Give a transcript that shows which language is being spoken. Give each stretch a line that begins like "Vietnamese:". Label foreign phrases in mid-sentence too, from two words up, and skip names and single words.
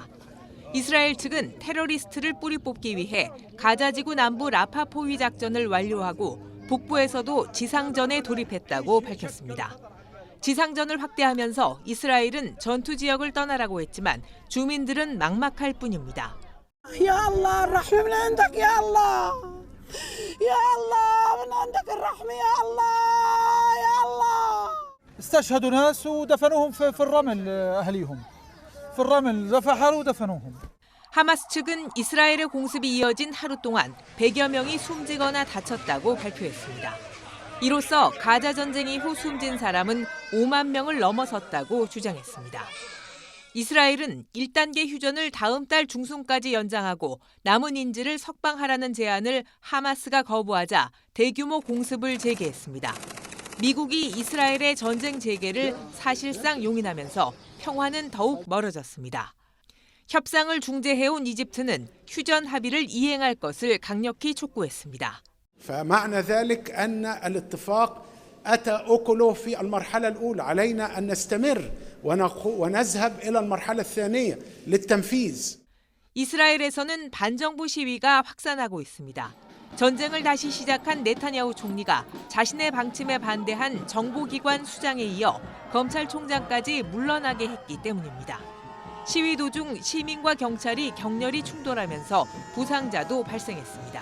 Korean: 이스라엘 측은 테러리스트를 뿌리 뽑기 위해 가자지구 남부 라파 포위 작전을 완료하고 북부에서도 지상전에 돌입했다고 밝혔습니다. 지상전을 확대하면서 이스라엘은 전투 지역을 떠나라고 했지만 주민들은 막막할 뿐입니다.
Arabic: يا الله الرحمة من عندك يا الله يا الله من عندك الرحمة يا الله يا الله استشهدوا ناس ودفنوهم في الرمل أهليهم في الرمل فحروا ودفنوهم.
Korean: 하마스 측은 이스라엘의 공습이 이어진 하루 동안 100여 명이 숨지거나 다쳤다고 발표했습니다. 이로써 가자 전쟁 이후 숨진 사람은 5만 명을 넘어섰다고 주장했습니다. 이스라엘은 1단계 휴전을 다음 달 중순까지 연장하고 남은 인질을 석방하라는 제안을 하마스가 거부하자 대규모 공습을 재개했습니다. 미국이 이스라엘의 전쟁 재개를 사실상 용인하면서 평화는 더욱 멀어졌습니다. 협상을 중재해온 이집트는 휴전 합의를 이행할 것을 강력히 촉구했습니다.
Arabic: فمعنى ذلك أن الاتفاق أتى أكله في المرحلة الأولى علينا أن نستمر ونذهب إلى المرحلة الثانية للتنفيذ.
Korean: 이스라엘에서는 반정부 시위가 확산하고 있습니다. 전쟁을 다시 시작한 네타냐후 총리가 자신의 방침에 반대한 정보기관 수장에 이어 검찰총장까지 물러나게 했기 때문입니다. 시위 도중 시민과 경찰이 격렬히 충돌하면서 부상자도 발생했습니다.